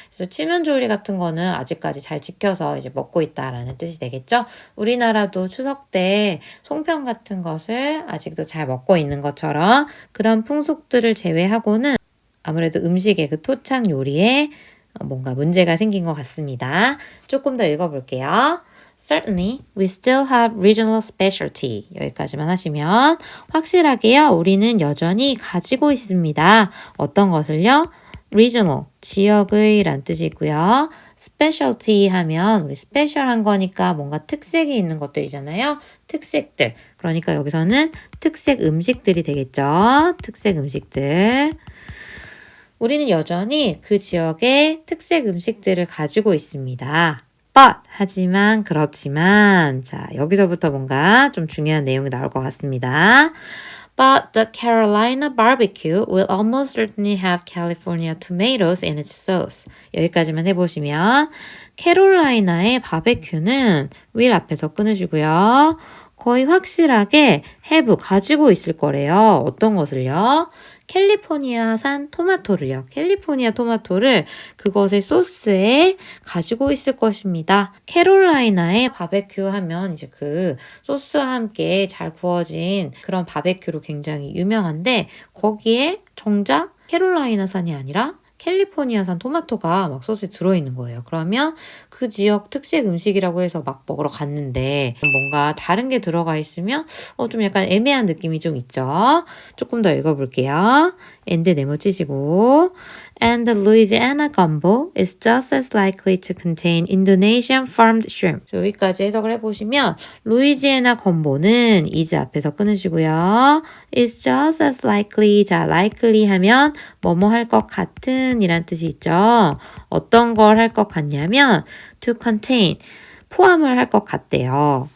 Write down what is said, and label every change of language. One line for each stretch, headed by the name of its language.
Korean: 그래서 칠면조리 같은 거는 아직까지 잘 지켜서 이제 먹고 있다라는 뜻이 되겠죠. 우리나라도 추석 때 송편 같은 것을 아직도 잘 먹고 있는 것처럼 그런 풍속들을 제외하고는 아무래도 음식의 그 토착 요리에 뭔가 문제가 생긴 것 같습니다. 조금 더 읽어볼게요.
English: Certainly, we still have regional specialty.
Korean: 여기까지만 하시면 확실하게요. 우리는 여전히 가지고 있습니다. 어떤 것을요? regional, 지역의 란 뜻이 있고요. specialty 하면 우리 스페셜한 거니까 뭔가 특색이 있는 것들이잖아요. 특색들. 그러니까 여기서는 특색 음식들이 되겠죠. 특색 음식들. 우리는 여전히 그 지역의 특색 음식들을 가지고 있습니다. But, 하지만, 그렇지만, 자, 여기서부터 뭔가 좀 중요한 내용이 나올 것 같습니다.
English: But the Carolina barbecue will almost certainly have California tomatoes in its sauce.
Korean: 여기까지만 해보시면 캐롤라이나의 바베큐는 will 앞에서 끊으시고요. 거의 확실하게 have 가지고 있을 거래요. 어떤 것을요? 캘리포니아산 토마토를요. 캘리포니아 토마토를 그것의 소스에 가지고 있을 것입니다. 캐롤라이나의 바베큐 하면 이제 그 소스와 함께 잘 구워진 그런 바베큐로 굉장히 유명한데 거기에 정작 캐롤라이나산이 아니라 캘리포니아산 토마토가 막 소스에 들어있는 거예요. 그러면 그 지역 특색 음식이라고 해서 막 먹으러 갔는데 뭔가 다른 게 들어가 있으면 좀 약간 애매한 느낌이 좀 있죠. 조금 더 읽어볼게요.
English: and
Korean: 네모치시고
English: And the Louisiana gumbo is just as likely to contain Indonesian farmed shrimp.
Korean: 여기까지 해석을 해보시면 루이지애나 건보는 is 앞에서 끊으시고요.
English: is just as likely,
Korean: 자 likely 하면 뭐뭐 할 것 같은 이란 뜻이 있죠. 어떤 걸 할 것 같냐면
English: to contain,
Korean: 포함을 할 것 같대요.